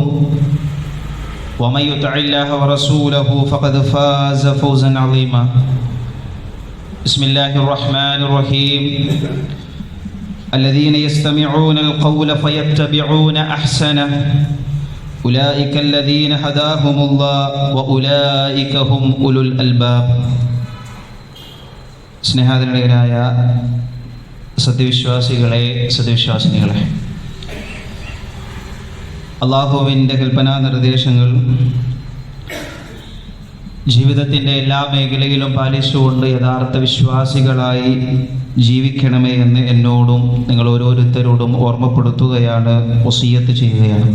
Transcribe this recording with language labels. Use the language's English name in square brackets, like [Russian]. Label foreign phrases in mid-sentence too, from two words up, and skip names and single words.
[Arabic] ومن يطع الله ورسوله فقد فاز فوزا عظيما بسم الله الرحمن الرحيم الذين يستمعون القول فيتبعون أحسنه أولئك الذين هداهم الله وأولئك هم أولو الألباب [Malayalam] സ്നേഹാദരണീയരായ സത്യവിശ്വാസികളെ സത്യവിശ്വാസിനികളെ, അല്ലാഹുവിൻ്റെ കൽപ്പനാ നിർദ്ദേശങ്ങൾ ജീവിതത്തിൻ്റെ എല്ലാ മേഖലയിലും പാലിച്ചുകൊണ്ട് യഥാർത്ഥ വിശ്വാസികളായി ജീവിക്കണമേ എന്ന് എന്നോടും നിങ്ങൾ ഓരോരുത്തരോടും ഓർമ്മപ്പെടുത്തുകയാണ്, വസിയ്യത്ത് ചെയ്യുകയാണ്.